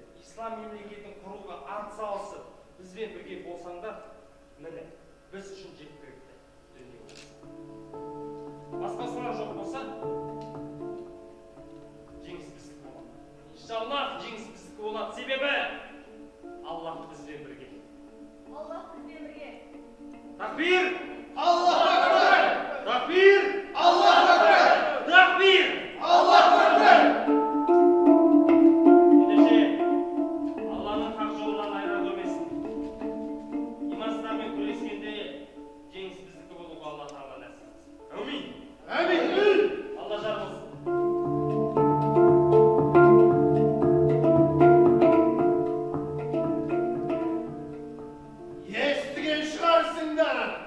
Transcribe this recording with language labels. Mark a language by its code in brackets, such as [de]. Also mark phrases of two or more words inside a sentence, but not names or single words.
[kk] Ислам мемлекетін құруға атсалысып, бізбен бірге болсаңдар, міне, біз үшін жеткілікті дүние болса. Басқа сұрақ жоқ болса, жеңіс біздікі болады. Иншаллах, жеңіс біздікі болады. Себебі Аллах бізбен бірге. Аллах бізбен бірге. Такбир! [ar] الله أكبر! [kk] Такбир! [ar] الله أكبر! [kk] Такбир! [ar] الله أكبر! [kk] Ендеше, Алланың хақ жолынан айырар көрмесін. Имансыздармен күрескенде жеңіс біздікі болуға Алла тағала нәсіп етсін. Әумин! Әмин! Алла жар болсын. Естіген шығарсыңдар.